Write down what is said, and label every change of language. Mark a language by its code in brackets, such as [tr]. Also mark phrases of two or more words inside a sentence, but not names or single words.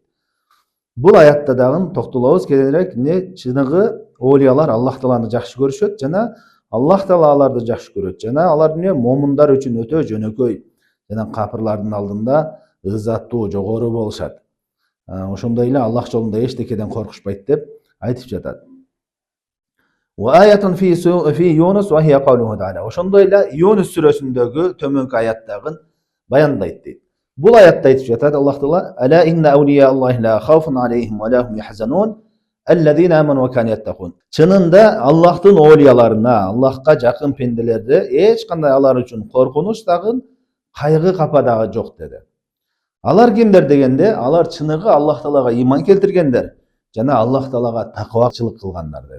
[ky] Бул аятта дагы токтолобуз кененирээк, чыныгы олиялар Аллах Тааланы жакшы көрүшөт, жана Аллах Таала аларды жакшы көрөт, жана алар момундар үчүн өтө жөнөкөй, жана капырлардын алдында ыззаттуу, жогору болушат. Ошондой эле Аллах жолунда эчтекеден коркушпайт деп айтып жатат. [ar] وآية في يونس وهي قوله تعالى. [ky] Ошондой эле Юнус сүрөсүндөгү төмөнкү аяттагын баяндайт дейт. Бул аятта айтып жатат Аллах Таала: [ar] "ألا إن أولياء الله لا خوف عليهم ولا هم يحزنون الذين آمنوا وكانوا يتقون." [ky] Чынында Аллахтын олияларына, Аллахка жакын пенделерде эч кандай алар үчүн коркунуч дагы, кайгы капа дагы жок деди. Алар кимдер дегенде, алар чыныгы Аллах Таалага иман келтиргендер, жана Аллах Таалага таквачылык кылгандар деди.